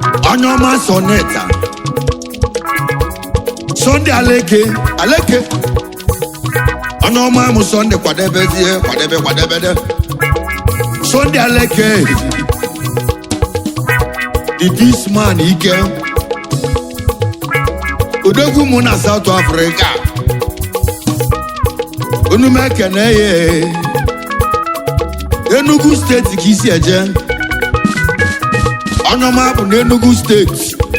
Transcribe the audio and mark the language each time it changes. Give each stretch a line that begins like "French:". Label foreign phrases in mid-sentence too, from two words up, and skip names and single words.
Igbo: Onye ọma Soneta. Sunday Aleke, Aleke. Onye ọma mụ Sunday, kwadebezie, kwadebe, kwadebede. Sunday Aleke.
English: The this man,
Igbo: Ike. Odogwu mụ na South Africa. Unu m ekene ya. Enugu State ka isi eje. Onye ọma bụ n'Enugu State.